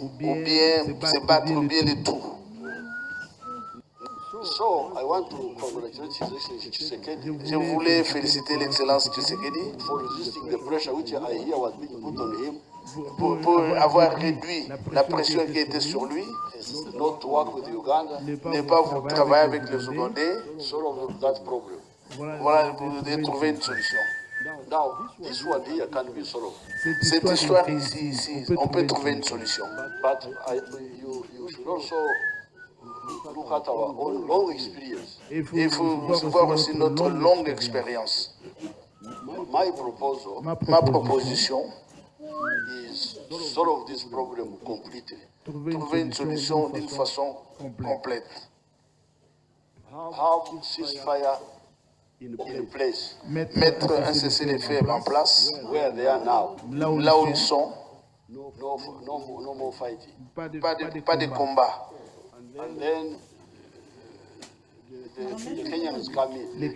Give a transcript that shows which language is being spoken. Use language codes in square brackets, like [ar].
[fr] Ou bien se battre, ou bien les tout. [en] So, I want to congratulate His Excellency Tshisekedi. [fr] Je voulais féliciter l'Excellence Tshisekedi [en] for resisting the pressure which I hear was being put on him, [fr] pour avoir réduit la pression qui était sur lui, [en] not to work with Uganda, [fr] ne pas travailler avec les Ougandais, [en] solve that problem. [fr] Voilà, de trouver une solution. [en] Now, this one here can be solved. [fr] Cette histoire ici, on peut trouver une solution. [en] But you should also look at our own long experience. [fr] Il faut voir aussi notre longue expérience. Ma proposition [en] is to solve this problem completely. [fr] Trouver une solution d'une façon complète. [en] Have ceasefire in place. [fr] Mettre un cessez-le-feu en place [en] where they are now. [fr] Là où ils sont. [en] No more fighting. [fr] Pas de combat. [en] And then the Kenyans come in.